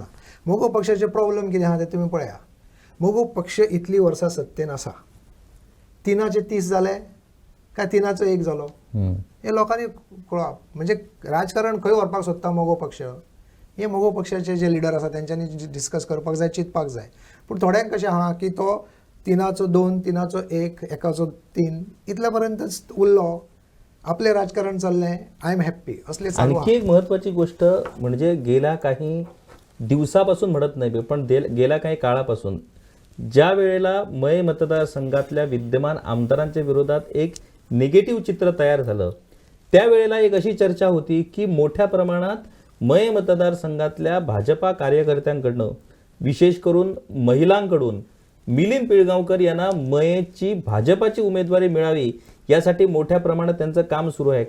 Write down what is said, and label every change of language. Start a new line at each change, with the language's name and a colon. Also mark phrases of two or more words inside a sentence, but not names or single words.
Konkani: मोगो पक्षाचे प्रॉब्लेम कितें आहा तें तुमी पळया. मोगो पक्ष इतली वर्सां सत्तेन आसा, 3चे 30 जाले काय 3चो 1 जालो हे लोकांनी कळप. म्हणजे राजकारण खंय व्हरपाक सोदता मोगो पक्ष हे मोगो पक्षाचे जे लिडर आसा तेंच्यांनी डिस्कस करपाक जाय, चिंतपाक जाय. पूण थोड्यांक कशें आहा की तो 3चो 2, 3चो 1, 1चो 3 इतल्या पर्यंतच उरलो, आपले राजकारण चाललें,
English: I am happy
Konkani: असले चालू
Marathi: आणखी एक महत्वाची गोष्ट म्हणजे गेल्या काही दिवसापासून म्हणत नाही पण गेल्या काही काळापासून ज्या वेळेला मय मतदारसंघातल्या विद्यमान आमदारांच्या विरोधात एक निगेटिव्ह चित्र तयार झालं त्यावेळेला एक अशी चर्चा होती की मोठ्या प्रमाणात मय मतदारसंघातल्या भाजपा कार्यकर्त्यांकडनं विशेष करून महिलांकडून मिलिंद पिळगावकर यांना मयची भाजपाची उमेदवारी मिळावी यासाठी मोठ्या प्रमाणात त्यांचं काम सुरू आहे.